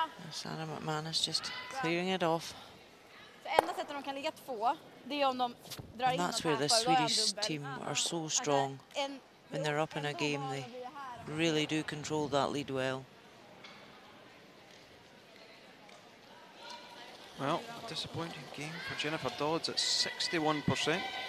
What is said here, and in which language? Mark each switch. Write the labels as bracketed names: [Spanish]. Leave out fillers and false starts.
[English] Sarah McManus just clearing it off. [Swedish] Enda sättet de kan ligga 2, det är om de drar in [English] And that's where the Swedish team are so strong. When they're up in a game, they really do control that lead well. Well, a disappointing game for Jennifer Dodds at 61%.